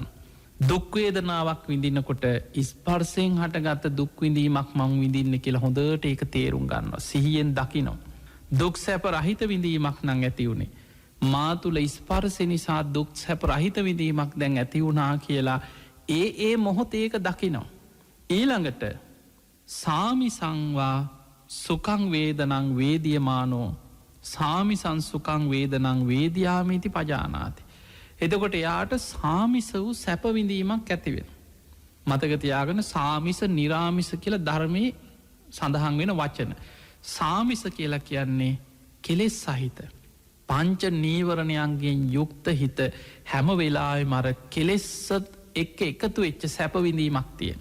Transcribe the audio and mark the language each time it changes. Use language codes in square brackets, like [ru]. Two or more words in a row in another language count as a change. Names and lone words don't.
[si] දුක් වේදනාවක් විඳිනකොට ස්පර්ශයෙන් හටගත්ත දුක් විඳීමක් මං විඳින්න කියලා හොඳට ඒක තේරුම් ගන්නවා. සිහියෙන් දකිනවා. දුක් සැප රහිත විඳීමක් නං ඇති වුණේ. මා තුළ ස්පර්ශය නිසා දුක් සැප රහිත විඳීමක් දැන් ඇති වුණා කියලා ඒ මොහොත ඒක දකිනවා. [pi] ඊළඟට සාමිසංවා සුකං වේදනං වේදියමානෝ සාමිසං සුකං වේදනං වේදයාමීති පජානාති. [si] එතකොට එයාට සාමිස වූ සැපවිඳීමක් ඇතිවෙන. මතකතියාගන සාමිස නිරාමිස කියල ධර්මය සඳහන් වෙන වචන. සාමිස කියලා කියන්නේ කෙලෙස් සහිත. පංච නීවරණයන්ගෙන් යුක්ත හිත හැම වෙලායි මර කෙලෙස්සත් එකතු වෙච්ච සැපවිඳීමක් තියෙන.